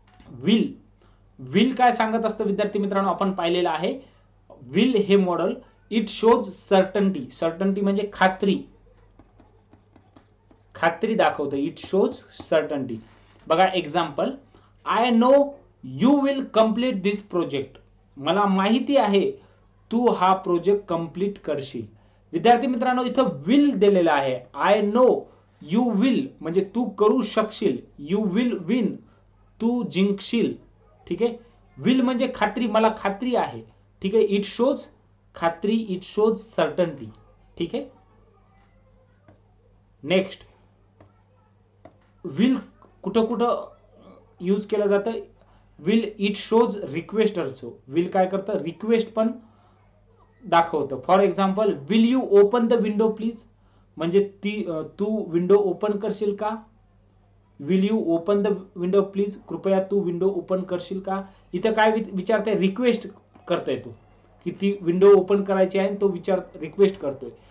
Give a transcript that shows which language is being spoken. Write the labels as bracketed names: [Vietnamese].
[Marathi] Will. Will काय सांगत असतं विद्यार्थी मित्रांनो? आपण पाहिलेलं आहे विल हे model. [English] It shows certainty. [Marathi] Certainty म्हणजे खात्री, खात्री दाखवतं. [English] It shows certainty. बघा example, I know you will complete this project. [Marathi] मला माहिती आहे तू हा प्रोजेक्ट कंप्लीट करशील. विद्यार्थी मित्रांनो इथं विल दिलेला आहे. [English] I know you will [Marathi] म्हणजे तू करू शकशील. [English] you will win [Marathi] तू जिंकशील. ठीक आहे, विल म्हणजे खात्री, मला खात्री आहे. ठीक आहे, इट शोज खात्री, [English] It shows certainty. [Marathi] ठीक आहे. नेक्स्ट विल कुठं कुठं यूज केलं जातं? [English] Will it shows request also. [Marathi] Will काय करतं? रिक्वेस्ट पण दाखवतं. [English] for example, will you open the window please, [Marathi] म्हणजे तू विंडो ओपन करशील का? [English] will you open the window please, [Marathi] कृपया तू विंडो ओपन करशील का? इथं काय विचारतोय? रिक्वेस्ट करतोय तो, की ती विंडो ओपन करायची आहे, तो रिक्वेस्ट करतोय.